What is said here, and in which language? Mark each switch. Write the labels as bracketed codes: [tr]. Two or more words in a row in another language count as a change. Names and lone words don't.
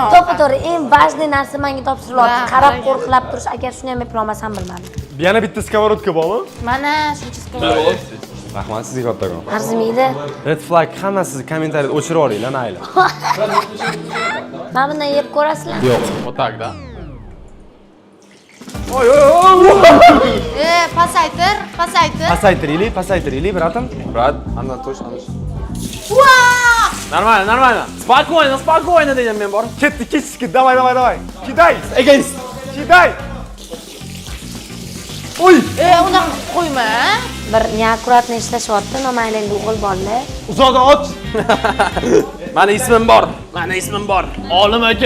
[uz] To'g'ri, eng важный narsa menga topshirilyapti. Qarab qo'rqilab turish, agar shuni ham eplolmasam bilmadim. Yana bitta skоворodka bormi? Mana shuncha skovod. Rahmat sizga kattakon. Arzimaydi. [en] Red flag [uz] hammasizni kommentariyada o'chirib yuboringlar, mayli. Mana bundan yeb ko'rasizlar? Yo'q. [ru] Вот так, да? [uz] Oy. Pasaytir. Pasaytiraylik, bratim. [ru] Брат, она точно. Нормально. [uz] Спокойно dedim men bor. Ketdi. Давай. Kiday. Egoist. Kiday. Oy. Unaqa qo'yma. Bir neakkuratni ishlashyapti, nomayli o'g'il bolalar. Uzoqdan ot. Mani ismim bor. Olim aka.